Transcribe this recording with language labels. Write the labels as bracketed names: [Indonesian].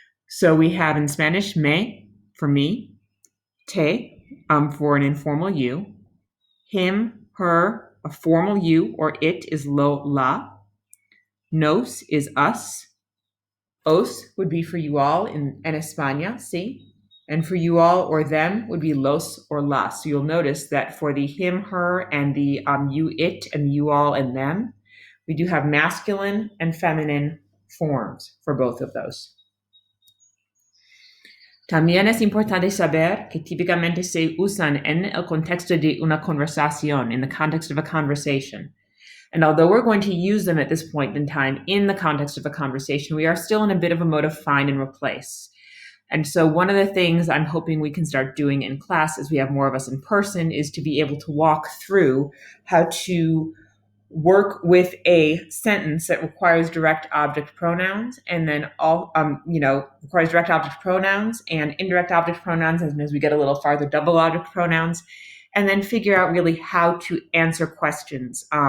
[English] So we have in Spanish me for me, te for an informal you, him, her, a formal you or it is lo, la, nos is us, os would be for you all in [Spanish] en España, sí, [English] and for you all or them would be los or las. So you'll notice that for the him, her, and the you, it, and you all and them, we do have masculine and feminine forms for both of those. [Spanish] También es importante saber que típicamente se usan en el contexto de una conversación, [English] in the context of a conversation. And although we're going to use them at this point in time in the context of a conversation, we are still in a bit of a mode of find and replace. And so one of the things I'm hoping we can start doing in class as we have more of us in person is to be able to walk through how to work with a sentence that requires direct object pronouns and then requires direct object pronouns and indirect object pronouns, and as we get a little farther, double object pronouns, and then figure out really how to answer questions.